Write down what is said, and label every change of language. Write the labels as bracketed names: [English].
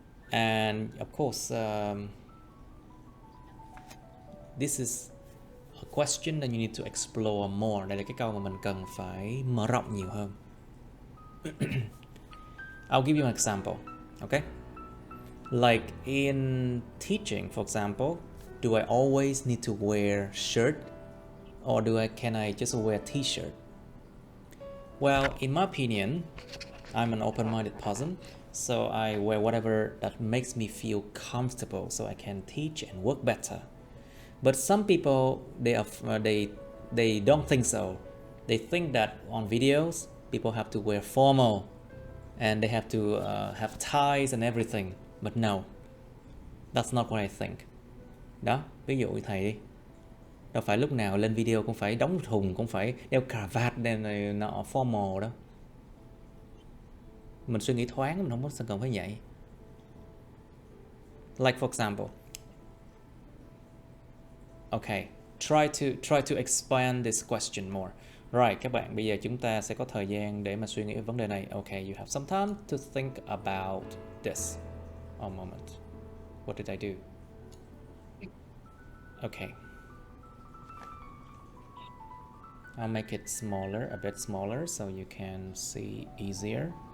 [English] And of course, this is a question that you need to explore more. [Vietnamese] Đây là cái câu mà mình cần phải mở rộng nhiều hơn. [English] I'll give you an example, okay? Like in teaching, for example, do I always need to wear shirt, or can I just wear t-shirt? Well, in my opinion, I'm an open-minded person, so I wear whatever that makes me feel comfortable, so I can teach and work better. But some people, they don't think so. They think that on videos, people have to wear formal, and they have to have ties and everything. But no, that's not what I think. [Vietnamese] Đó, ví dụ như thầy đi. Đâu phải lúc nào lên video cũng phải đóng thùng, cũng phải đeo cà vạt này nọ formal đó. Mình suy nghĩ thoáng, mình không có cần phải vậy. [English] Like for example, okay, try to expand this question more. [Vietnamese] Right, các bạn, bây giờ chúng ta sẽ có thời gian để mà suy nghĩ về vấn đề này. [English] Okay, you have some time to think about this. A moment. What did I do? Okay. I'll make it smaller, a bit smaller, so you can see easier.